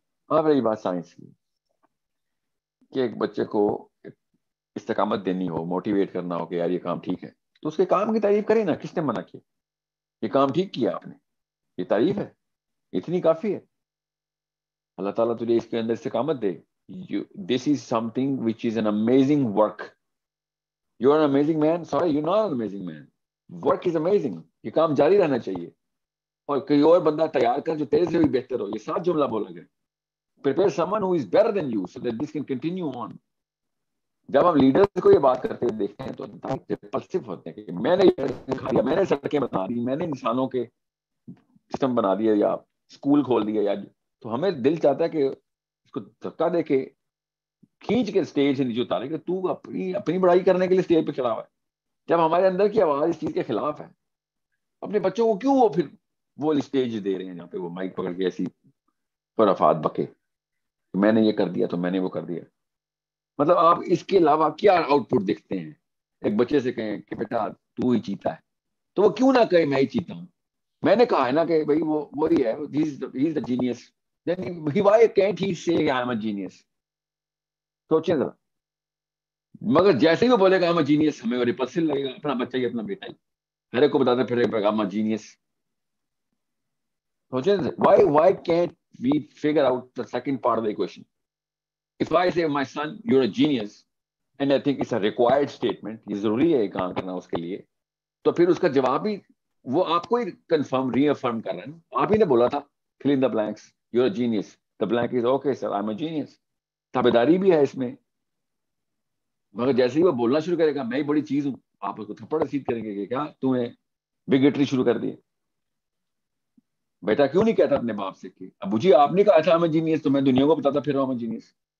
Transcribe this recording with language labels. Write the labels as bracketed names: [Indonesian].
[Urdu] اب رہی بات سائنس کی کہ ایک بچے کو استقامت دینی ہو, موٹیویٹ کرنا ہو کہ یار یہ کام ٹھیک ہے تو اس کے کام کی تعریف کریں نا. کس نے منع کیا؟ یہ کام ٹھیک کیا آپ نے, یہ تعریف ہے, اتنی کافی ہے. اللہ تعالیٰ تجھے اس کے اندر استقامت دے. [English] This is something which is an amazing work. You're an amazing man. Sorry, you're not an amazing man. Work is amazing. [Urdu] یہ کام جاری رہنا چاہیے اور کوئی اور بندہ تیار کر جو تیرے سے بھی بہتر ہو. یہ 7 جملہ بولا گیا. [English] Prepare someone who is better than you so that this can continue on. [Urdu] جب ہم لیڈرز کو یہ بات کرتے ہوئے دیکھتے ہیں تو ریپلسو ہوتے ہیں کہ میں نے یہ کھا دیا, میں نے سڑکیں بنا دی, میں نے انسانوں کے سسٹم بنا دیا یا اسکول کھول دیا, یا تو ہمیں دل چاہتا ہے کہ اس کو دھکا دے کے کھینچ کے اسٹیج سے نیچے اتارے کہ تو اپنی بڑائی کرنے کے لیے اسٹیج پہ کھڑا ہوا ہے, جب ہمارے اندر کی آواز اس چیز کے خلاف ہے. اپنے بچوں کو کیوں وہ پھر وہ اسٹیج دے رہے ہیں جہاں پہ وہ مائک پکڑ کے ایسی خرافات بکے, میں نے یہ کر دیا تو میں نے وہ کر دیا. مطلب آپ اس کے علاوہ کیا آؤٹ پٹ دیکھتے ہیں؟ ایک بچے سے کہیں کہ بیٹا تو ہی چیتا ہے, تو وہ کیوں نہ کہے میں ہی چیتا ہوں, میں نے کہا ہے نا کہ بھائی وہ وہی ہے, ہی از دا genius, [English] then why can't he say I am a genius؟ [Urdu] سوچیں ذرا. مگر جیسے ہی وہ بولے گا [English] I'm a genius, [Urdu] ہمیں وہ ریپلسو لگے گا, اپنا بچہ ہی اپنا بیٹا ہی ہر ایک کو بتاتے پھر I'm a genius. سوچیں [English] why can't we figure out the second part of the equation? If I say my son you're a genius and I think it's a required statement, [Urdu] یہ ضروری ہے کام کرنا اس کے لیے, تو پھر اس کا جواب بھی وہ آپ کو ہی کنفرم ری افرم کر رہے ہیں. آپ ہی نے بولا تھا [English] fill in the blanks, you're a genius, the blank is okay sir I'm a genius. [Urdu] تابعداری بھی ہے اس میں. مگر جیسے ہی وہ بولنا شروع کرے گا میں ہی بڑی چیز ہوں, آپ اس کو تھپڑ رسید کریں گے کہ کیا تمہیں بگٹری شروع کر دی. بیٹا کیوں نہیں کہتا اپنے باپ سے کہ ابو جی آپ نے کہا تھا میں جینیس, تو میں دنیا کو بتاتا پھر رہا ہوں میں جینیس.